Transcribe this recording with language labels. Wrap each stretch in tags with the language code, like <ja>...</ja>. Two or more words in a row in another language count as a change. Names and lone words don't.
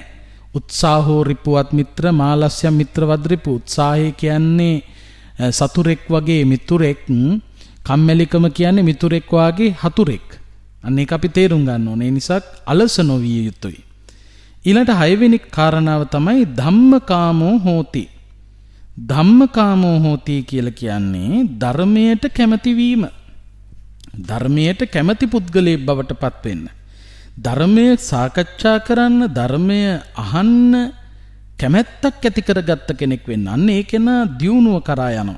<sa>උත්සාහෝ රිපුවත් මිත්‍ර මාලස්‍ය මිත්‍ර වද්රිපු.</sa> <si>උත්සාහය කියන්නේ සතුරෙක් වගේ මිතුරෙක්, කම්මැලිකම කියන්නේ මිතුරෙක් වගේ හතුරෙක්. අන්න ඒක අපි තේරුම් ගන්න ඕනේ. ඒ නිසා අලස නොවිය යුතුයි. ඊළඟට 6 වෙනි කාරණාව තමයි</si> <pi>ධම්මකාමෝ හෝති. ධම්මකාමෝ හෝති</pi> <si>කියලා කියන්නේ ධර්මයට කැමති වීම. ධර්මයට කැමති පුද්ගලයෙක් බවට පත් වෙන්න. ධර්මය සාකච්ඡා කරන්න, ධර්මය අහන්න කැමැත්තක් ඇති කරගත්ත කෙනෙක් වෙන්න. අන්න ඒ කෙනා දියුණුව කරා යනවා.</si>